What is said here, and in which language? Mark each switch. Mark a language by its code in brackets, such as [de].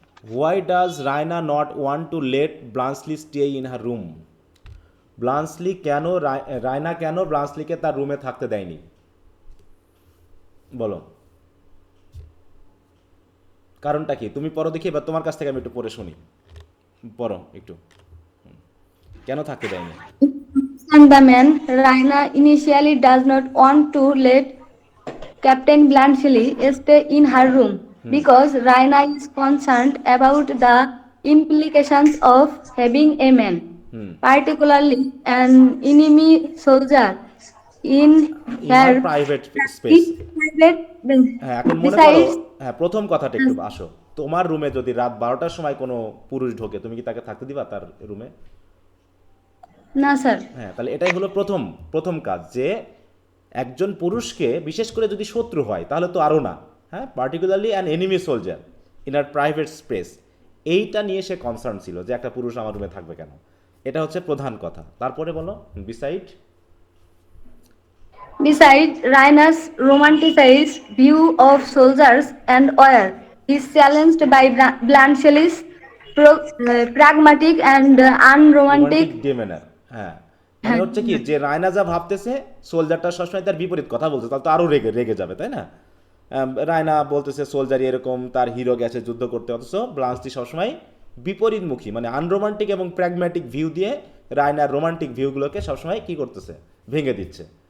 [en] why does Raina not want to let Bluntschli stay in her room, [bn] ব্লান্সলি কেন, রায়না কেন ব্লান্সলিকে তার রুমে থাকতে দেয়নি, বলো। কারণটা কি তুমি পড়ো দেখি, এবার তোমার কাছ থেকে আমি একটু পড়ে শুনি, পড়ো একটু কেন থাকতে দেয়নি। [en] And the man, Raina initially does not want to let Captain Blanchely stay in her room because Raina is concerned about the implications of having a man, particularly an enemy soldier, in in her her private space. private. [bn] হ্যাঁ এখন মনে করো, [en] Besides, [bn] হ্যাঁ প্রথম কথাটা একটু আসো, তোমার রুমে যদি রাত 12টার সময় কোনো পুরুষ ঢোকে, তুমি কি তাকে থাকতে দিবা তার রুমে? না স্যার, হ্যাঁ তাহলে এটাই হলো প্রথম প্রথম কাজ, যে একজন পুরুষকে বিশেষ করে যদি শত্রু হয় তাহলে তো আরও না, হ্যাঁ [en] particularly an enemy soldier in her private space, [bn] এইটা নিয়ে সে কনসার্ন ছিল যে একটা পুরুষ আমার রুমে থাকবে কেন, এটা হচ্ছে প্রধান কথা। তারপরে বলো beside. [en] besides Raina's romanticized view of soldiers and war is challenged by Blanchely's pragmatic and unromantic. Romantic demeanour, [bn] হ্যাঁ মানে হচ্ছে কি যে রায়না যা ভাবতেছে সোলজারটা সবসময় তার বিপরীত কথা বলছে, তাহলে তো আরও রেগে রেগে যাবে তাই না। রায়না বলতেছে সোলজারই এরকম, তার হিরো গেছে যুদ্ধ করতে, অথচ ব্লান্সটি সবসময় বিপরীতমুখী, মানে আনরোমান্টিক এবং প্র্যাগম্যাটিক ভিউ দিয়ে রায়নার রোমান্টিক ভিউগুলোকে সবসময় কি করতেছে, ভেঙে দিচ্ছে।